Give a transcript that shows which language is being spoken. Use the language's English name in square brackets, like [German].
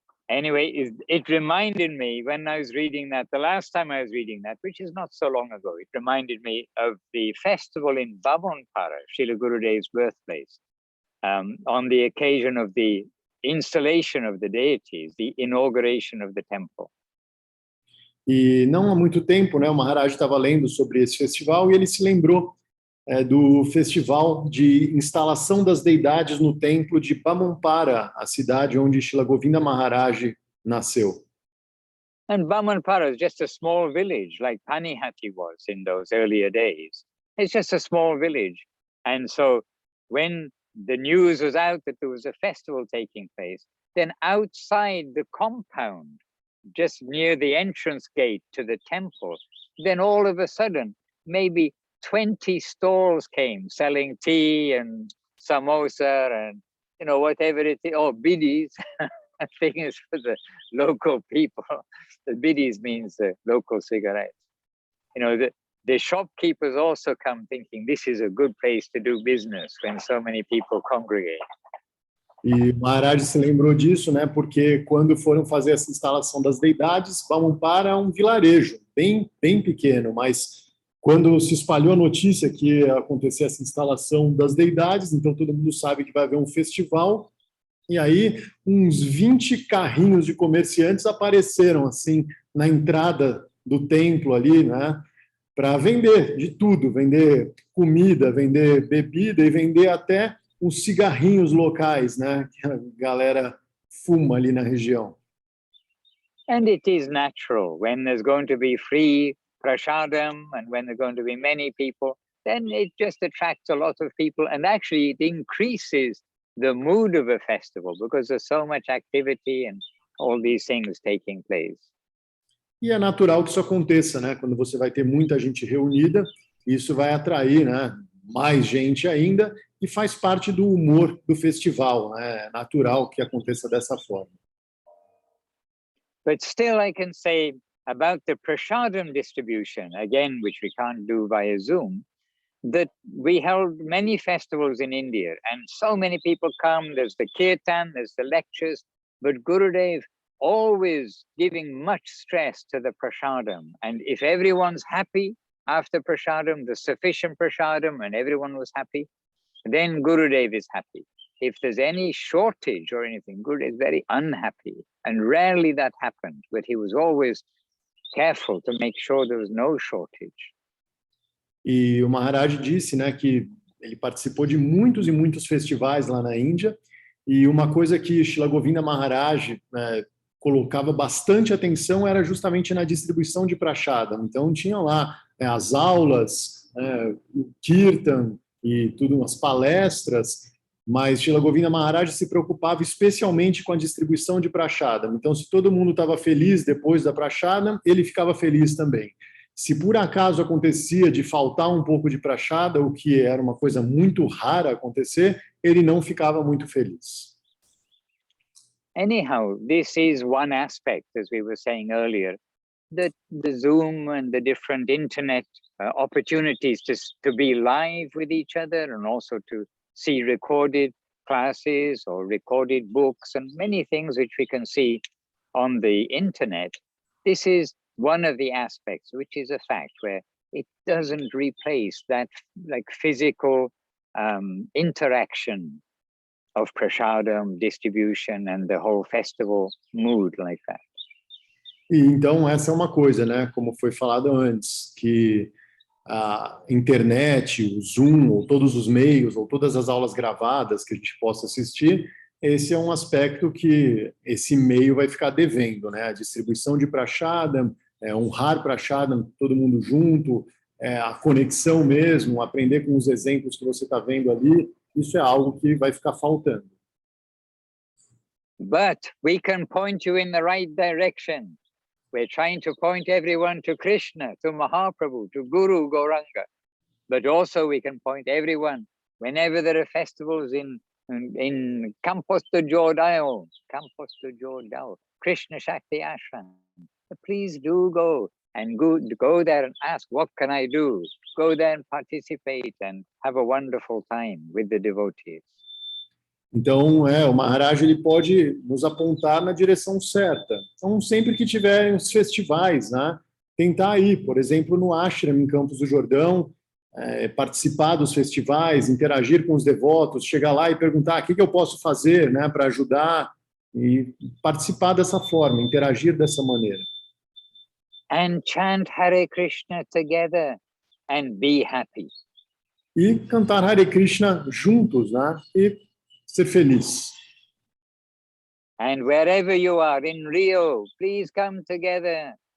[English] Anyway, it reminded me when I was reading that, the last time I was reading that, which is not so long ago, it reminded me of the festival in Bhavanpara, Srila Gurudev's birthplace, on the occasion of the installation of the deities, the inauguration of the temple. [Portuguese] E não há muito tempo, né, o Maharaj estava lendo sobre esse festival e ele se lembrou do festival de instalação das deidades no templo de Bhavanpara, a cidade onde Srila Govinda Maharaj nasceu. [English] And Bhavanpara is just a small village, like Panihati was in those earlier days. It's just a small village. And so when the news was out that there was a festival taking place, then outside the compound, just near the entrance gate to the temple, then all of a sudden, maybe 20 stalls came selling tea and samosa and, you know, whatever it is, or biddies. I think it's for the local people. The biddies means the local cigarettes. You know, the shopkeepers also come thinking this is a good place to do business when so many people congregate. [Portuguese] E Maharaj se lembrou disso, né? Porque quando foram fazer essa instalação das deidades, Bhavanpara é um vilarejo bem pequeno, mas quando se espalhou a notícia que ia acontecer essa instalação das deidades, então todo mundo sabe que vai haver um festival, e aí uns 20 carrinhos de comerciantes apareceram assim na entrada do templo ali, né? Para vender de tudo, vender comida, vender bebida e vender até os cigarrinhos locais, né, que a galera fuma ali na região. [English] And it is natural when there's going to be free prashadam and when there's going to be many people, then it just attracts a lot of people and actually it increases the mood of a festival because there's so much activity and all these things taking place. [Portuguese] E é natural que isso aconteça, né? Quando você vai ter muita gente reunida, isso vai atrair, né, mais gente ainda e faz parte do humor do festival, né? É natural que aconteça dessa forma. [English] But still I can say about the prashadam distribution, again, which we can't do via Zoom, that we held many festivals in India and so many people come, there's the kirtan, there's the lectures, but Gurudev always giving much stress to the prashadam. And if everyone's happy after prashadam, the sufficient prashadam, and everyone was happy, then Gurudev is happy. If there's any shortage or anything, Gurudev is very unhappy. And rarely that happened, but he was always careful to make sure there was no shortage. [Portuguese] E o Maharaj disse, né, que ele participou de muitos e muitos festivais lá na Índia, e uma coisa que Srila Govinda Maharaj colocava bastante atenção era justamente na distribuição de prashadam. Então tinha lá as aulas, o kirtan e tudo, umas palestras, mas Srila Govinda Maharaj se preocupava especialmente com a distribuição de prashadam. Então, se todo mundo estava feliz depois da prashadam, ele ficava feliz também. se por acaso acontecia de faltar um pouco de prachada, o que era uma coisa muito rara acontecer, ele não ficava muito feliz. [English] Anyhow, this is one aspect, as we were saying earlier, that the Zoom and the different internet opportunities to be live with each other and also to see recorded classes or recorded books and many things which we can see on the internet. This is one of the aspects, which is a fact, where it doesn't replace that like physical interaction of prasadam, distribution, and the whole festival mood like that. [Portuguese] E então essa é uma coisa, né? Como foi falado antes, que a internet, o Zoom, ou todos os meios, ou todas as aulas gravadas que a gente possa assistir, esse é um aspecto que esse meio vai ficar devendo, né? A distribuição de prachadam, honrar prachadam, todo mundo junto, a conexão mesmo, aprender com os exemplos que você está vendo ali, isso é algo que vai ficar faltando. [English] But we can point you in the right direction. We're trying to point everyone to Krishna, to Mahaprabhu, to Guru Gauranga. But also we can point everyone, whenever there are festivals in Campos do Jordão, Krishna Shakti Ashram, please do go and go there and ask, what can I do? Go there and participate and have a wonderful time with the devotees. [Portuguese] Então, o Maharaj ele pode nos apontar na direção certa. Então, sempre que tiverem os festivais, né, tentar ir, por exemplo, no Ashram, em Campos do Jordão, participar dos festivais, interagir com os devotos, chegar lá e perguntar o que eu posso fazer, né, para ajudar e participar dessa forma, interagir dessa maneira. [English] And chant Hare Krishna together and be happy. [Portuguese] E cantar Hare Krishna juntos, né, e ser feliz. [English] And wherever you are, in Rio, please come together.